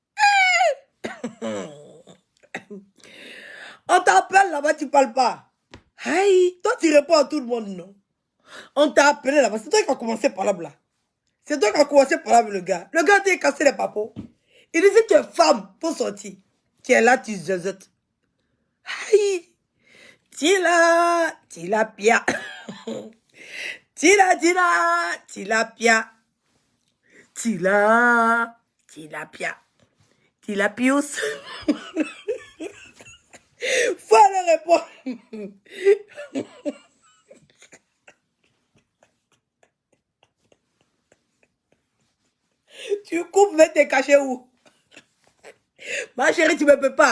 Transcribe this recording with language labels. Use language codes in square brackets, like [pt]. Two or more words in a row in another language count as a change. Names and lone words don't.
[fr] On t'appelle là-bas, tu parles pas. Aïe, toi tu réponds à tout le monde, non? On t'a appelé là-bas, c'est toi qui as commencé par là-bas. C'est toi qui as commencé par là, le gars. Le gars t'a cassé les papos. Il disait que tu es femme pour sortir. Tu es là, tu zézotes. Aïe, tilapia. Tilapia. Tilapia. Tilapius. Faut aller répondre. Tu coupes, mais t'es caché où? Ma chérie, tu me peux pas.